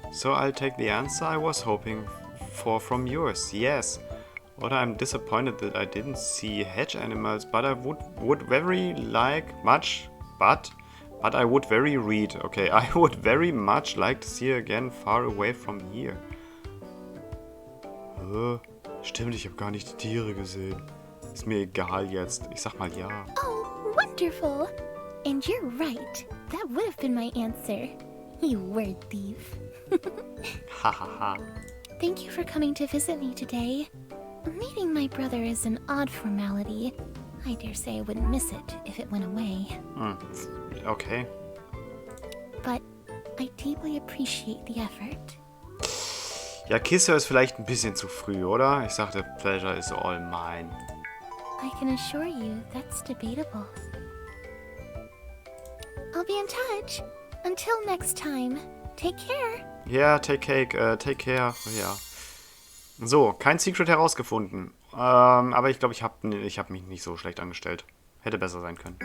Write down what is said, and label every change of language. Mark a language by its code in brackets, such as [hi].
[en] So I'll take the answer I was hoping for from yours. Yes. But I'm disappointed that I didn't see hedge animals, but I would very like much, but I would very read. Okay, I would very much like to see you again far away from here. [de] Stimmt, ich habe gar nicht die Tiere gesehen. Ist mir egal jetzt. Ich sag mal ja. [en] Oh, wonderful! And you're right. That would have been my answer. You word thief. Hahaha. Thank you for coming to visit me today. Meeting my brother is an odd formality. I dare say I wouldn't miss it if it went away. Okay. But I deeply appreciate the effort. [de] Ja, Kisse ist vielleicht ein bisschen zu früh, oder? Ich sagte, [en] pleasure is all mine. I can assure you that's debatable. I'll be in touch. Until next time, take care. [de] Ja, [en] take care. [de] Ja. So, kein Secret herausgefunden. Aber ich glaube, ich hab mich nicht so schlecht angestellt. Hätte besser sein können.